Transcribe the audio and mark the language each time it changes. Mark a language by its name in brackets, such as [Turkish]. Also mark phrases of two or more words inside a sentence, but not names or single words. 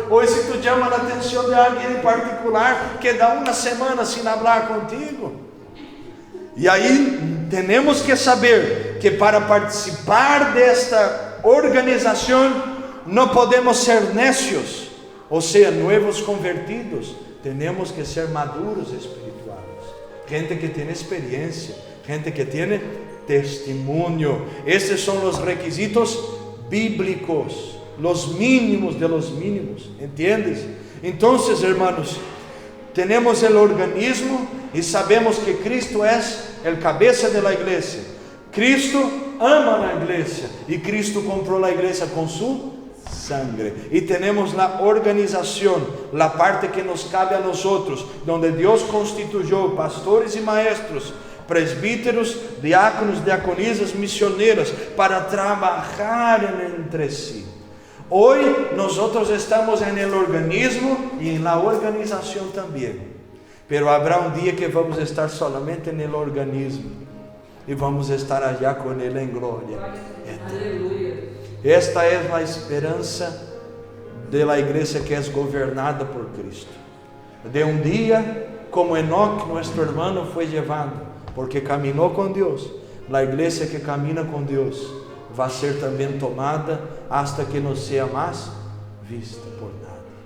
[Portuguese] Hoje, se tu chama a atenção de alguém em particular que dá uma semana sem falar contigo, e aí temos que saber que para participar desta organização não podemos ser necios, ou seja, novos convertidos. Temos que ser maduros espirituais. Gente que tem experiência, gente que tem testemunho. Esses são os requisitos bíblicos, os mínimos [Spanish] de los mínimos, ¿entiendes? [Portuguese] Então, hermanos, temos o organismo e sabemos que Cristo é o cabeça da igreja. Cristo ama a igreja e Cristo comprou a igreja com [Spanish] su sangre. [Portuguese] E temos a organização, a parte que nos cabe a nós, onde Deus constituiu pastores e maestros, presbíteros, diáconos, diaconisas, missioneiras, para trabalhar entre si. Hoje nós estamos no organismo e na organização também, [Spanish] pero habrá [Portuguese] um dia que vamos estar solamente no organismo e vamos estar allá com Ele em glória. Aleluia. Esta é a esperança da igreja que é governada por Cristo. De um dia, como Enoque, nosso irmão, foi levado, porque caminhou com Deus. A igreja que camina com Deus vai ser também tomada, hasta que não seja mais vista por nada.